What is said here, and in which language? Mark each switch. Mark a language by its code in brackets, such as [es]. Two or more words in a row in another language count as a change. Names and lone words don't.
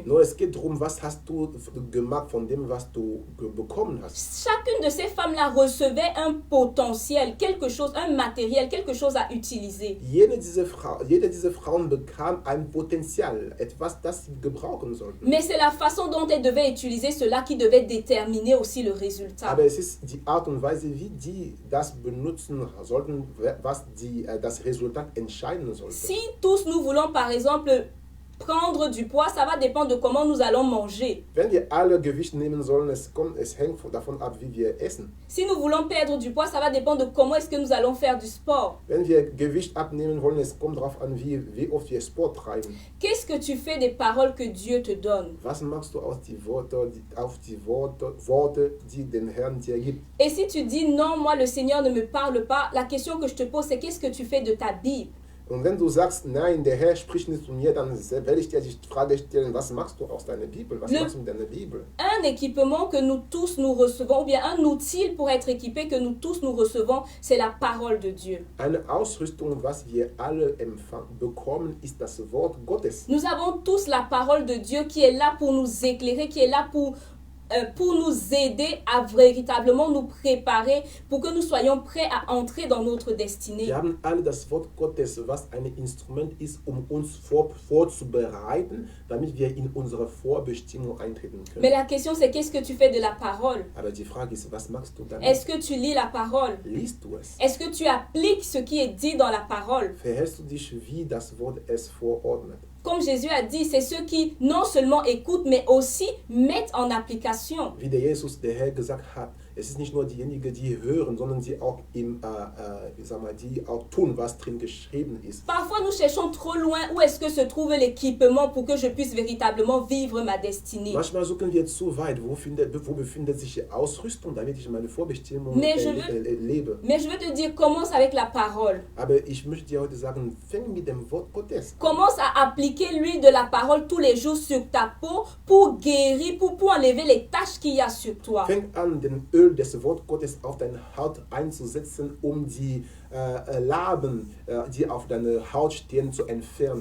[de] Nur es geht darum, was hast du gemacht von dem, was du bekommen hast. [fr] Chacune de ces femmes-là recevait un potentiel, quelque chose, un matériel, quelque chose à utiliser. [de] Jede dieser Frauen bekam ein Potenzial, etwas, das sie gebrauchen sollten. [fr] Mais c'est la façon dont elles devaient utiliser cela qui devait déterminer aussi le résultat. [de] Aber es ist die Art und Weise, wie die das benutzen sollten, was das Resultat entscheiden sollte. [fr] Si tous nous voulons par exemple prendre du poids, ça va dépendre de comment nous allons manger. [de] Wenn wir alle Gewicht nehmen sollen, es hängt davon ab, wie wir essen. [fr] Si nous voulons perdre du poids, ça va dépendre de comment est-ce que nous allons faire du sport. [de] Wenn wir Gewicht abnehmen wollen, es kommt darauf an, wie oft wir Sport treiben. [fr] Qu'est-ce que tu fais des paroles que Dieu te donne? [de] Was machst du aus die Worte, die den Herrn dir gibt? [fr] Et si tu dis non, moi le Seigneur ne me parle pas, la question que je te pose, c'est qu'est-ce que tu fais de ta Bible? [de] Und wenn du sagst, nein, der Herr spricht nicht zu mir, dann werde ich dir die Frage stellen, was machst du aus deiner Bibel? Was machst du mit deiner Bibel? [fr] Un équipement que nous tous nous recevons, ou bien un outil pour être équipé que nous tous nous recevons, c'est la parole de Dieu. [de] Eine Ausrüstung, was wir alle bekommen, ist das Wort Gottes. [fr] Nous avons tous la parole de Dieu qui est là pour nous éclairer, qui est là pour pour nous aider à véritablement nous préparer pour que nous soyons prêts à entrer dans notre destinée. [de] Wir haben alle das Wort Gottes, was ein Instrument ist, uns vorzubereiten, damit wir in unsere Vorbestimmung eintreten können. [fr] Mais la question c'est qu'est-ce que tu fais de la parole? [de] Aber die Frage ist, was machst du damit? [fr] Est-ce que tu lis la parole? [de] Liest du es? [fr] Est-ce que tu appliques ce qui est dit dans la parole? [de] Verhältst du dich, wie das Wort es verordnet? [fr] Comme Jésus a dit, c'est ceux qui non seulement écoutent, mais aussi mettent en application. [de] Wie der Jesus, der Herr, gesagt hat, es ist nicht nur diejenigen, die hören, sondern die auch, die auch tun, was drin geschrieben ist. [fr] Parfois, nous cherchons trop loin où est-ce que se trouve l'équipement pour que je puisse véritablement vivre ma destinée. [de] Manchmal suchen wir zu weit, wo befindet sich die Ausrüstung, damit ich meine Vorbestimmung lebe. [fr] Mais je veux te dire, commence avec la parole. [de] Aber ich möchte dir heute sagen, fang mit dem Wort Gottes an. [fr] Commence à appliquer l'huile de la parole tous les jours sur ta peau pour guérir, pour enlever les taches qu'il y a sur toi. [de] Fang an, den Öl des Wort Gottes auf deine Haut einzusetzen, die Narben, die auf deiner Haut stehen, zu entfernen.